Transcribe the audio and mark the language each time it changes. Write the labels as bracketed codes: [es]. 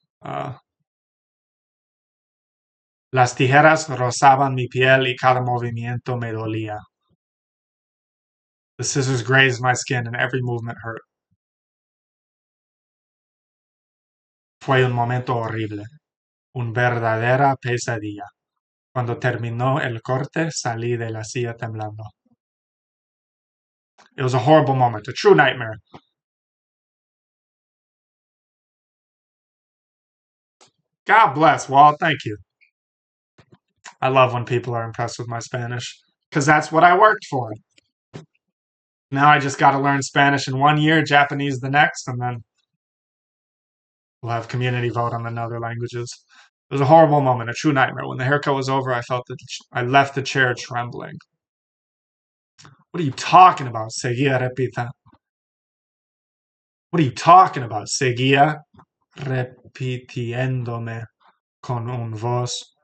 [es] Las tijeras rozaban mi piel y cada movimiento me dolía. [en] The scissors grazed my skin and every movement hurt. [es] Fue un momento horrible. Una verdadera pesadilla. Cuando terminó el corte, salí de la silla temblando. [en] It was a horrible moment, a true nightmare. God bless, Walt. Thank you. I love when people are impressed with my Spanish because that's what I worked for. Now I just got to learn Spanish in 1 year, Japanese the next, and then we'll have community vote on the other languages. It was a horrible moment, a true nightmare. When the haircut was over, I felt that I left the chair trembling. What are you talking about? [es] Seguía repita. [en] What are you talking about? [es] Seguía repitiéndome con un voz.